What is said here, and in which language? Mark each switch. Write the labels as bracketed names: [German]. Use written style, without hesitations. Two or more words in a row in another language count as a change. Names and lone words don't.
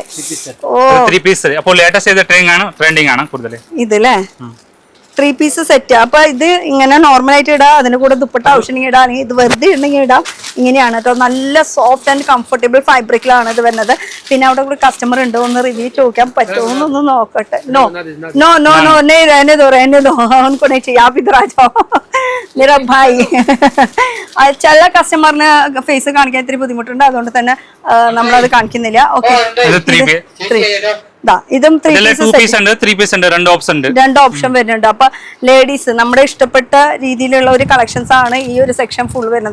[Malayalam] ഇതല്ലേ 3 [English] piece set. [Malayalam] അപ്പൊ ഇത് ഇങ്ങനെ നോർമൽ ആയിട്ട് ഇടാം, അതിന്റെ കൂടെ ദുപ്പട്ട ആവശ്യമെങ്കിൽ ഇടാം, അല്ലെങ്കിൽ ഇത് വെറുതെ ഇടണമെങ്കിൽ ഇടാം. ഇങ്ങനെയാണ് കേട്ടോ. നല്ല [English] soft and comfortable [Malayalam] ഫാബ്രിക്കിലാണ് ഇത് വരുന്നത്. പിന്നെ അവിടെ കൂടെ കസ്റ്റമർ ഉണ്ട്, ഒന്ന് റിവ്യൂ ചോദിക്കാൻ പറ്റുമോ എന്നൊന്ന് നോക്കട്ടെ. [English] no no no no [Hindi] रहने दो उनको नहीं चाहिए, आप इधर आ जाओ मेरा भाई. [Malayalam] ചില കസ്റ്റമറിന് ഫേസ് കാണിക്കാൻ ഇത്തിരി ബുദ്ധിമുട്ടുണ്ട്, അതുകൊണ്ട് തന്നെ നമ്മളത് കാണിക്കുന്നില്ല. ഓക്കെ, ഇതും 3 പീസ് ഉണ്ട്, 3 പീസ് ഉണ്ട്, 2 ഓപ്ഷൻ വരുന്നുണ്ട്. അപ്പൊ ലേഡീസ് നമ്മുടെ ഇഷ്ടപ്പെട്ട രീതിയിലുള്ള ഒരു കളക്ഷൻസ് ആണ് ഈ ഒരു [English] section full [Malayalam] വരുന്നത്.